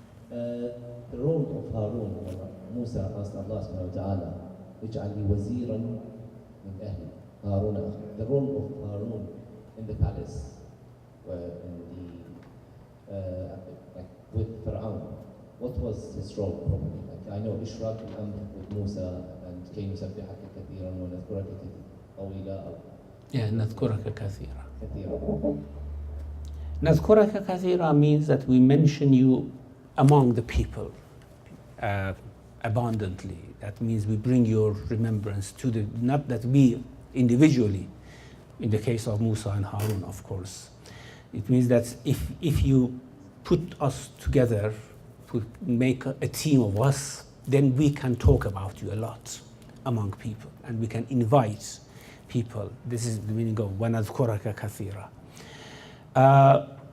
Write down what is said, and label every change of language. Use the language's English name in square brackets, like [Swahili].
[English] The role of Harun, Musa asked Allah subhanahu wa ta'ala, [Arabic] اجعل لي وزيرا من أهلي هارون أخي. [English] The role of Harun in the palace, like with Pharaoh, what was his role probably? Like I know [Arabic] إشراك الأمر [English] with Musa and [Arabic] كي نسبحك كثيرا ونذكرك طويلا. Yeah, نذكرك كثيرا. نذكرك كثيرا [English] means that we mention you among the people abundantly. That means we bring your remembrance to the, not that we individually, in the case of Musa and Harun, of course. It means that if you put us together, make a team of us, then we can talk about you a lot among people, and we can invite people. This is the meaning of [Arabic] وَنَذْكُرَكَ كَثِيرًا.